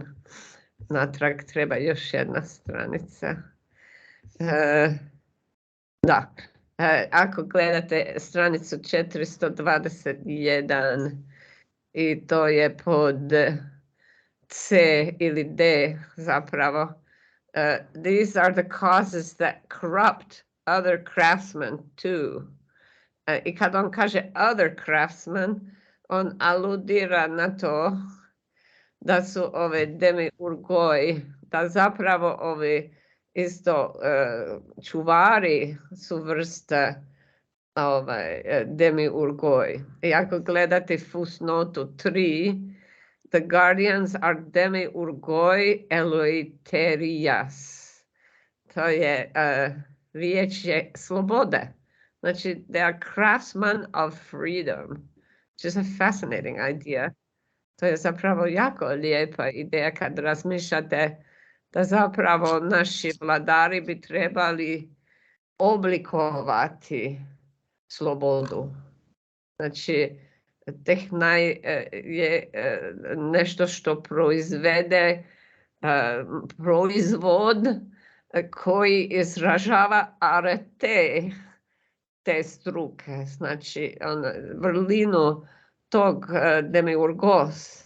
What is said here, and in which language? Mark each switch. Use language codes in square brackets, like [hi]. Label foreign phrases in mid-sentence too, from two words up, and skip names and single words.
[hr] Natrag treba još jedna stranica. Ako gledate stranicu 421 i to je pod C ili D zapravo. [en] These are the causes that corrupt other craftsmen too. [hr] I kad on kaže [en] other craftsmen, [hr] on aludira na to da su ove demiurgoi, da zapravo ovi isto čuvari su vrste demiurgoi. I ako gledate fusnotu 3, [en] the guardians are [el] δημιουργοὶ ἐλευθερίας. [hr] To je riječ je slobode. Znači, [en] they are craftsmen of freedom, which is a fascinating idea. [hr] To je zapravo jako lijepa ideja kad razmišljate da zapravo naši vladari bi trebali oblikovati slobodu. Znači, tehna je nešto što proizvede proizvod koji izražava arete te struke, znači vrlinu tog demiurgos.